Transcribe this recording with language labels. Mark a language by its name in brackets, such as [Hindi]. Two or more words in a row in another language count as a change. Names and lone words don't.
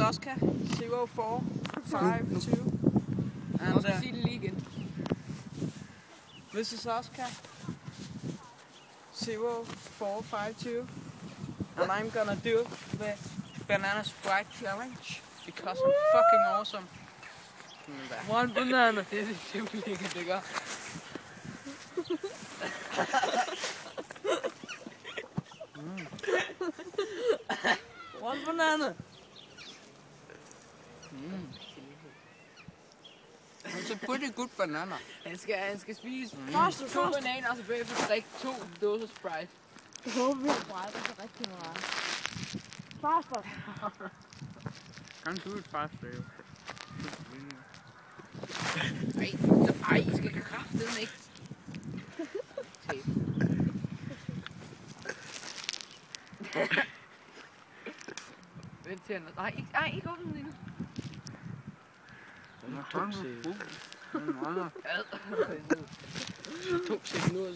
[English] Oscar 0452. And [Danish] Sige det lige igen. [English] this is Oscar 0452. And I'm gonna do the banana Sprite challenge because I'm fucking awesome. One banana. [Danish] Det er det simpelthen ikke, det gør. [English] One banana. It's a pretty good banana. [Danish] Han skal spise Først, 2 bananer, og så bagefter drikke 2 dåser Sprite. Jeg håber, vi har Sprite, og så rigtig meget. [English] Faster. Can do it faster. [Danish] Ej, I skal kraftedeme ikke. Vent til han. Nej, ikke åbne den endnu. Tung sig nu.